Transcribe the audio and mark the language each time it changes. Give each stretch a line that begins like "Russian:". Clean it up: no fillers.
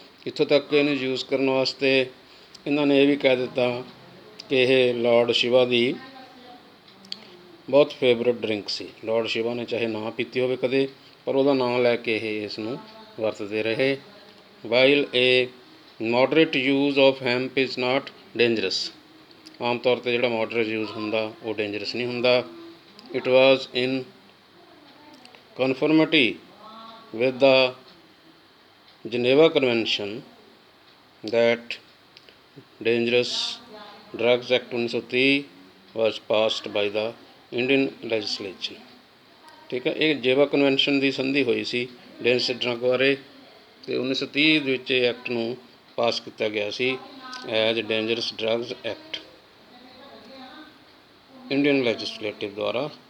Punjabi: ਇੱਥੋਂ ਤੱਕ ਇਹਨੂੰ ਯੂਜ਼ ਕਰਨ ਵਾਸਤੇ ਇਹਨਾਂ ਨੇ ਇਹ ਵੀ ਕਹਿ ਦਿੱਤਾ ਕਿ ਇਹ ਲਾਰਡ ਸ਼ਿਵਾ ਦੀ ਬਹੁਤ ਫੇਵਰਟ ਡਰਿੰਕ ਸੀ। ਲਾਰਡ ਸ਼ਿਵਾ ਨੇ ਚਾਹੇ ਨਾ ਪੀਤੀ ਹੋਵੇ ਕਦੇ, ਪਰ ਉਹਦਾ ਨਾਂ ਲੈ ਕੇ ਇਹ ਇਸ ਨੂੰ ਵਰਤਦੇ ਰਹੇ।
English: While a moderate use of hemp is not dangerous.
Punjabi: ਆਮ ਤੌਰ 'ਤੇ ਜਿਹੜਾ ਮੋਡਰੇਟ ਯੂਜ਼ ਹੁੰਦਾ ਉਹ ਡੇਂਜਰਸ ਨਹੀਂ ਹੁੰਦਾ।
English: It was in conformity with the Geneva Convention that Dangerous Drugs Act 1930 was passed by the Indian legislature।
Punjabi: ਠੀਕ ਹੈ, ਇਹ ਜੇਵਾ ਕਨਵੈਨਸ਼ਨ ਦੀ ਸੰਧੀ ਹੋਈ ਸੀ ਡੇਂਜਰਸ ਡਰੱਗ ਬਾਰੇ, ਅਤੇ 1930 ਦੇ ਵਿੱਚ ਇਹ ਐਕਟ ਨੂੰ ਪਾਸ ਕੀਤਾ ਗਿਆ ਸੀ as dangerous drugs act, Indian legislative ਦੁਆਰਾ।